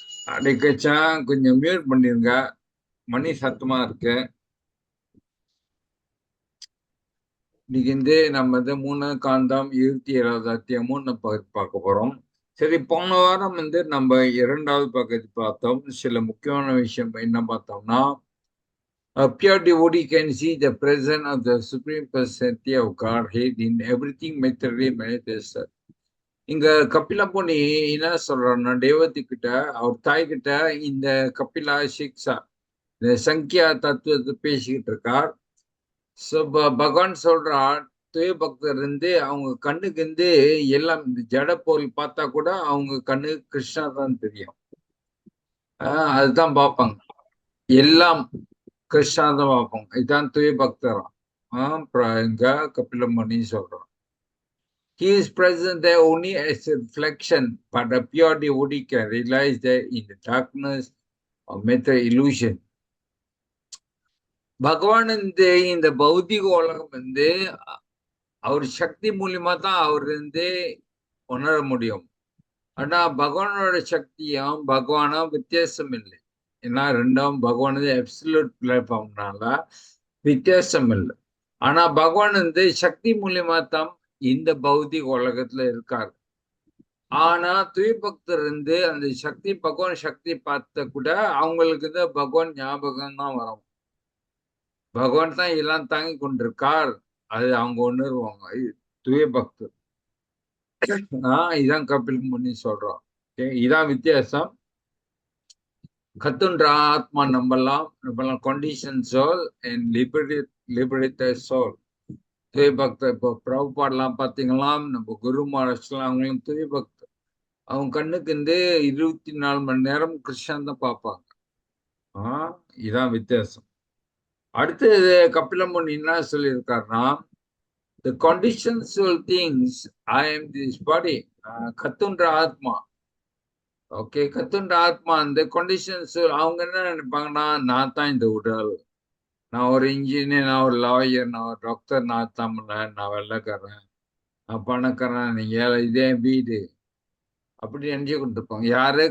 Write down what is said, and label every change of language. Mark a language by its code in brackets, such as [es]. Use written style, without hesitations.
[ta] ஹரே கிருஷ்ணா, கொஞ்சம் மியூட் பண்ணிருங்க, மணி சத்தமா இருக்கு. இன்னைக்கு நம்ம மூணாவது காண்டம் 27வது அத்தியாயம் மூணாவது பகுதி பார்க்க போறோம். சரி, போன வாரம் நம்ம இரண்டாவது பகுதி பார்த்தோம். சில முக்கியமான விஷயம் என்ன பார்த்தோம்னா, [en] a pure devotee can see the presence of the Supreme Personality of Godhead in everything materially manifested. [ta] இங்க கபில முனி என்ன சொல்றாருன்னா, தேவதி கிட்ட, அவர் தாய் கிட்ட இந்த கபிலா சிக்ஷா, இந்த சங்கியா தத்துவத்தை பேசிக்கிட்டு இருக்கார். ஸோ பகவான் சொல்றார், துய பக்தர் அவங்க கண்ணுக்கு எல்லாம் இந்த ஜட பொருள் பார்த்தா கூட அவங்க கண்ணுக்கு கிருஷ்ணா தான் தெரியும். அதுதான் பார்ப்பாங்க, எல்லாம் கிருஷ்ணா தான் பார்ப்போம். இதுதான் துய பக்தரம். இங்க கபிலமுனி சொல்றோம். [en] He is present there only as a reflection, but a pure devotee can realize that in the darkness of mental illusion. [ta] பகவான் இந்த பௌதிக உலகம் அவர் சக்தி மூலியமா தான் அவர் உணர முடியும். ஆனா பகவானோட சக்தியும் பகவானும் வித்தியாசம் இல்லை. ஏன்னா ரெண்டும் பகவானது அப்சல்யூட் பிளாட்ஃபார்ம்னால வித்தியாசம் இல்லை. ஆனா பகவான் சக்தி மூலியமா தான் இந்த பௌதிக உலகத்துல இருக்காரு. ஆனா துயபக்தர் அந்த சக்தி, பகவான் சக்தி பார்த்த கூட அவங்களுக்கு பகவான் ஞாபகம் தான் வரும். பகவான் தான் எல்லாம் தாங்கி கொண்டிருக்கார், அது அவங்க உணர்வாங்க. துயபக்தர் இதான் கபில் முனி சொல்றோம். இதான் வித்தியாசம். கத்துன்ற ஆத்மா நம்பலாம் [en] Condition soul and liberated soul. [ta] துயபக்தர் இப்போ பிரபுபாடெல்லாம் பார்த்தீங்களா, நம்ம குரு மகாராஷ்டிரலாம் அவங்களும் துயபக்தர். அவங்க கண்ணுக்கு 24 மணி நேரம் கிருஷ்ணன் தான் பார்ப்பாங்க. இதான் வித்தியாசம். அடுத்தது கபில முனி என்ன சொல்லியிருக்காருன்னா, [en] the conditional things I am this body. [ta] கத்துன்ற ஆத்மா, ஓகே, கத்துன்ற ஆத்மா அந்த கண்டிஷன்ஸ் அவங்க என்ன நினைப்பாங்கன்னா, நான் தான் இந்த உடல், நான் ஒரு இன்ஜினியர், நான் ஒரு லாயர், நான் ஒரு டாக்டர், நான் தமிழன், நான் வெள்ளைக்காரன், நான் பணக்காரன், நீங்க இதே வீடு, அப்படி நினைச்சு கொண்டிருப்பாங்க. யாரு?